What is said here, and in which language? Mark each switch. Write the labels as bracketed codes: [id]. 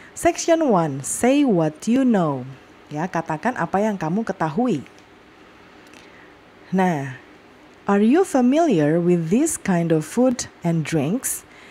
[en] Section 1, say what you know. [id] Ya, katakan apa yang kamu ketahui. [en] Nah, are you familiar with this kind of food and drinks?